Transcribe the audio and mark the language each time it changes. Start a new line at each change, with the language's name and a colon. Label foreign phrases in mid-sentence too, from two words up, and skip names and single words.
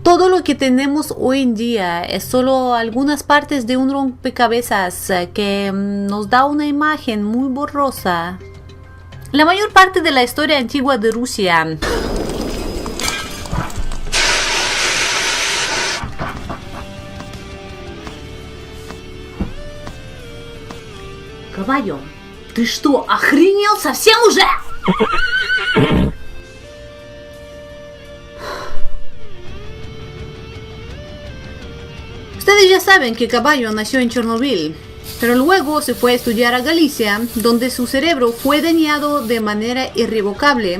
Spanish: Todo lo que tenemos hoy en día es solo algunas partes de un rompecabezas que nos da una imagen muy borrosa. La mayor parte de la historia antigua de Rusia Caballo,
Russian: ¿ты что, охренел совсем уже?
Spanish: Ustedes ya saben que Caballo nació en Chernobyl, pero luego se fue a estudiar a Galicia, donde su cerebro fue dañado de manera irrevocable.